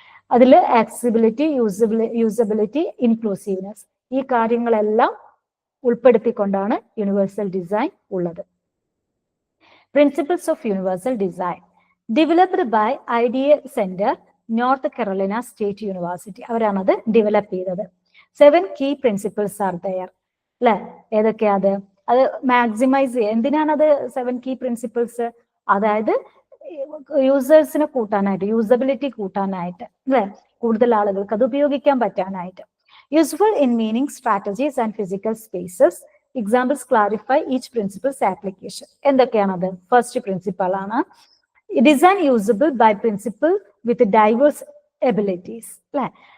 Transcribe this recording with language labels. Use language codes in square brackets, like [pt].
[ml] അതിൽ accessibility, usability, inclusiveness, ഈ കാര്യങ്ങളെല്ലാം ഉൾപ്പെടുത്തിക്കൊണ്ടാണ് യൂണിവേഴ്സൽ ഡിസൈൻ ഉള്ളത്. [en] Principles of universal design developed by Idea Center, North Carolina State University. [ml] അവരാണത് develop ചെയ്തത്. [en] 7 key principles are there, [ml] അല്ലെ? ഏതൊക്കെയാ അത് മാക്സിമൈസ് ചെയ്യുക. എന്തിനാണത് 7 key principles? അതായത് യൂസേഴ്സിനെ കൂട്ടാനായിട്ട്, യൂസബിലിറ്റി കൂട്ടാനായിട്ട്, അല്ലെ? കൂടുതൽ ആളുകൾക്ക് അത് ഉപയോഗിക്കാൻ പറ്റാനായിട്ട്. [en] Useful in meaning, strategies and physical spaces. Examples clarify each principles application. [ml] എന്തൊക്കെയാണത്? [en] First principle ആണ് design usable by principle with diverse abilities, അല്ലെ?